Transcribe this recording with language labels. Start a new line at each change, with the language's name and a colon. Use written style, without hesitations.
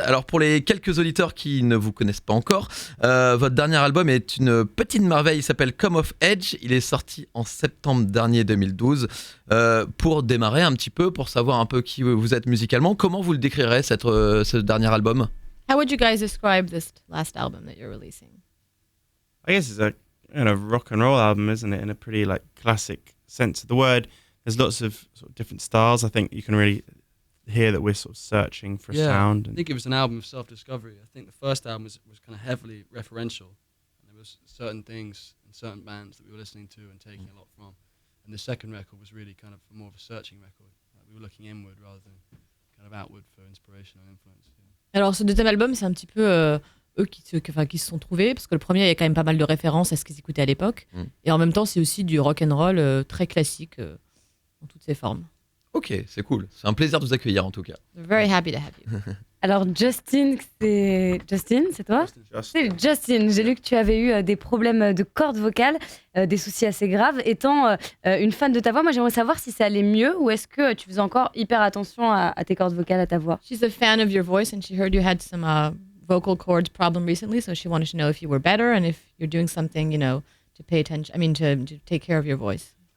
French: Alors pour les quelques auditeurs qui ne vous connaissent pas encore, votre dernier album est une petite merveille, il s'appelle Come of Age. Il est sorti en septembre dernier 2012. Pour démarrer un petit peu, pour savoir un peu qui vous êtes musicalement, comment vous le décrirez ce dernier album?
English: How would you guys describe this last album that you're releasing? I guess it's a rock and roll album, isn't it? In a pretty classic sense of the word. There's lots of sort of different styles. I think you can really hear that we're sort of searching for a sound. I think it was an album of self-discovery. I think the first album was kind of heavily referential. And there was certain things and certain bands that we were listening to and taking a lot from. And the second record was really kind of more of a searching record. We were looking inward rather than kind of outward for inspiration and influence. Yeah.
French: Alors ce deuxième album, c'est un petit peu eux qui se sont trouvés, parce que le premier, il y a quand même pas mal de références à ce qu'ils écoutaient à l'époque. Et en même temps, c'est aussi du rock and roll très classique dans toutes ses formes. Ok, c'est cool. C'est un plaisir de vous accueillir en tout cas.
English: Very happy to have you.
French: Alors Justin, c'est toi? C'est Justin, j'ai lu que tu avais eu des problèmes de cordes vocales, des soucis assez graves. Étant une fan de ta voix, moi j'aimerais savoir si ça allait mieux ou est-ce que tu faisais encore hyper attention à tes cordes vocales, à ta voix?
English: She's a fan of your voice and she heard you had some vocal cords problem recently, so she wanted to know if you were better and if you're doing something, to pay attention, to take care of your voice.